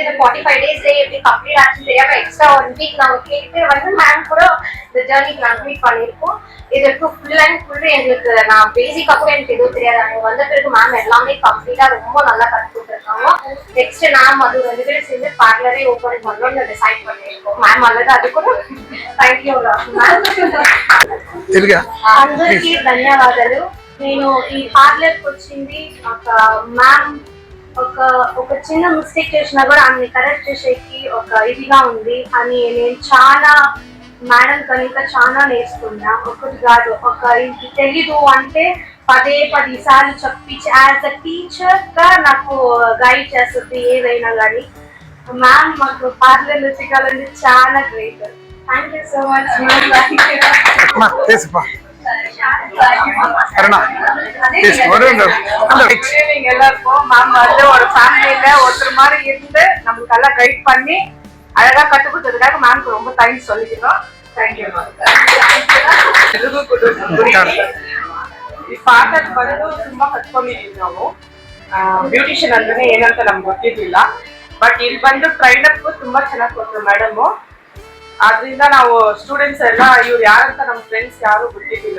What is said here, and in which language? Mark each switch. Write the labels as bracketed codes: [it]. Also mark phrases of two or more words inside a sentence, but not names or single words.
[ta] 45 டேஸ்ல எப்படி கம்ப்ளீட் ஆச்சுன்னு தெரியாம [en] extra 1 week [ta] நாங்க கேட்டு வந்து மேம் கூட இந்த ஜேர்னி கம்ப்ளீட் பண்ணிருக்கோம். இதுக்கு [en] full and full [ta] எங்களுக்கு நான் பேசிக்கா கூட எனக்கு எதுவும் தெரியாது. அங்க வந்த பிறகு மேம் எல்லாமே கம்ப்ளீட்டா ரொம்ப நல்லா கற்றுக் கொடுத்துருக்காங்க. நெக்ஸ்ட் நாம் அது 2 பேரும் சேர்ந்து பார்லரே ஓபன் பண்ணணும்னு டிசைட் பண்ணிருக்கோம். மேம் அல்லது அது கூட தேங்க்யூ [te] అందరికీ ధన్యవాదాలు. నేను ఈ పార్లర్కి వచ్చింది మ్యామ్ ఒక చిన్న మిస్టేక్ చేసినా కూడా ఆమె కరెక్ట్ చేసేకి ఒక ఇదిగా ఉంది అని నేను చాలా మేడం కనుక చాలా నేర్చుకున్నా. ఒకటి కాదు, ఒక ఇది తెలీదు అంటే 10 సార్లు చెప్పించి [en] as a teacher [te] గా నాకు గైడ్ చేస్తుంది ఏదైనా కానీ. మ్యామ్ మాకు పార్లర్ రుచికాలంటే చాలా గ్రేట్. [en] thank you so much. [ta] எல்லாருக்கும் மேம் வந்து ஒரு ஃபேமிலியில ஒருத்தர் மாதிரி இருந்து நம்மளுக்கு எல்லாம் கைட் பண்ணி அழகா கத்து கொடுத்ததுக்காக மேம்க்கு ரொம்ப தேங்க்ஸ் சொல்லிக்கிறோம். [en] thank you ma'am. [kn] ಈ ಪಾರ್ಲರ್ ಬಂದು ತುಂಬಾ ಕತ್ಕೊಂಡಿದ್ದೀವಿ ನಾವು. ಬ್ಯೂಟಿಷಿಯನ್ ಅಂದ್ರೆ ಏನಂತ ನಮ್ಗೆ ಗೊತ್ತಿರ್ಲಿಲ್ಲ. ಬಟ್ ಇಲ್ಲಿ ಬಂದು ಟ್ರೈನಪ್ ತುಂಬಾ ಚೆನ್ನಾಗಿ ಕೊಟ್ಟರು ಮೇಡಮ್. ಆದ್ರಿಂದ ನಾವು ಸ್ಟೂಡೆಂಟ್ಸ್ ಎಲ್ಲ ಇವ್ರು ಯಾರಂತ ನಮ್ಮ ಫ್ರೆಂಡ್ಸ್ ಯಾರು ಗೊತ್ತಿರ್ಲಿಲ್ಲ.